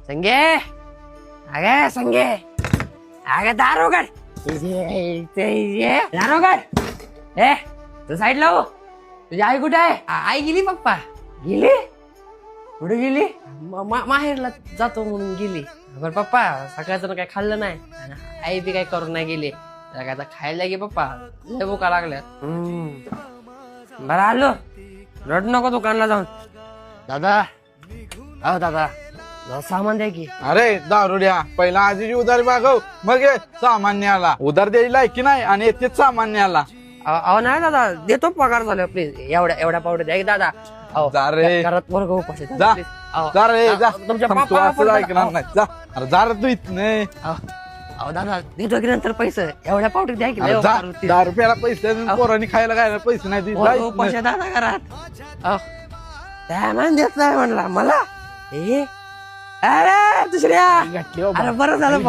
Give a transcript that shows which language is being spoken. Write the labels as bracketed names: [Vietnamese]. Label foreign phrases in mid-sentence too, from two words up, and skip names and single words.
[Marathi] संगे अगे संगे अगे दारोगड दारोगड तू साईडला हो. तुझी आई कुठे आहे? आई गेली पप्पा. गेली? कुठे गेली? माहेरला जातो म्हणून गेली. बरं पप्पा सकाळचं काय खाल्लं नाही. आई बी काय करून नाही गेली. आता खायला गे पप्पा. लय भुका लागल्यात. बरं आलो. रड नको दुकानला जाऊन. दादा अहो दादा सामान द्या की. अरे दारुड्या पहिला आजीची उधारी मागव मग ये सामान्य आला. उधार द्यायला लायकी नाही आणि येतेच सामान्य आला. अहो नाही दादा देतो पगार झालं प्लीज. एवढ्या पावडर द्या की दादा. जा रे. घरात वर्ग उपाशी आहेत. जा Please. अहो, जा रे जा. तुमच्या थांब, तू पप्पाला असं पण ऐकणार दादा. नाही. जा अरे जा रे तू इथने. अहो दादा देतो की नंतर पैसे. एवढ्या पावडर द्या की. लय जा उपकार होतील. 10 रुपयाला पैसे देऊन पोरांनी खायला खायला पैसे नाही देत. जा वर्ग इथनं. उपाशी आहे दादा घरात. अहो त्या मान देत नाही म्हणला मला. अरे दुसऱ्या घातली बाबा. अरे बरं झालं